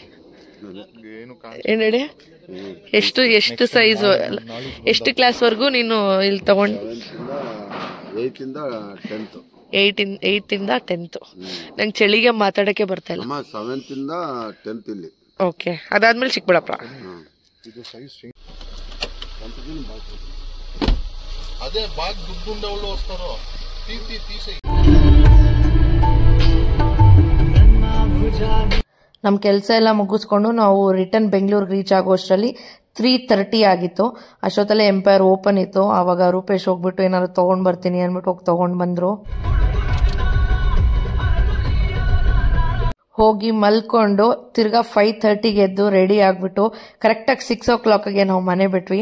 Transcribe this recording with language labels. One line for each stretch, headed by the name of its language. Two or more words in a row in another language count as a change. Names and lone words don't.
Kannada: ಏನ್ ಡ್ಯಾಡಿ, ಎಷ್ಟು ಸೈಜ್, ಎಷ್ಟು ಕ್ಲಾಸ್ವರೆಗೂ ನೀನು ಇಲ್ಲಿ ತಗೊಂಡು? 8th ಇಂದ 10th. ನಂಗೆ ಚಳಿಗೆ ಮಾತಾಡಕ್ಕೆ ಬರ್ತಾ ಇಲ್ಲ. 7th ಇಂದ 10th ಇಲ್ಲಿ. ಓಕೆ, ಅದಾದ್ಮೇಲೆ ಚಿಕ್ಕಬಳ್ಳಾಪುರ.
Telugu: అదే బాగా దుడ్డుండే వాళ్ళు వస్తారు తీసి.
Kannada: ನಮ್ಮ ಕೆಲಸ ಎಲ್ಲ ಮುಗಿಸ್ಕೊಂಡು ನಾವು ರಿಟರ್ನ್ ಬೆಂಗಳೂರಿಗೆ ರೀಚ್ ಆಗೋಷ್ಟರಲ್ಲಿ 3:30 ಆಗಿತ್ತು. ಅಷ್ಟೊತ್ತಲ್ಲೇ ಎಂಪೈರ್ ಓಪನ್ ಇತ್ತು. ಆವಾಗ ರೂಪೇಶ್ ಹೋಗ್ಬಿಟ್ಟು ಏನಾದ್ರು ತಗೊಂಡ್ ಬರ್ತೀನಿ ಅಂದ್ಬಿಟ್ಟು ಹೋಗಿ ತಗೊಂಡ್ ಬಂದ್ರು. ಹೋಗಿ ಮಲ್ಕೊಂಡು ತಿರ್ಗಾ 5:30ಗೆ ಎದ್ದು ರೆಡಿ ಆಗ್ಬಿಟ್ಟು ಕರೆಕ್ಟಾಗಿ 6 o'clockಗೆ ನಾವು ಮನೆ ಬಿಟ್ವಿ.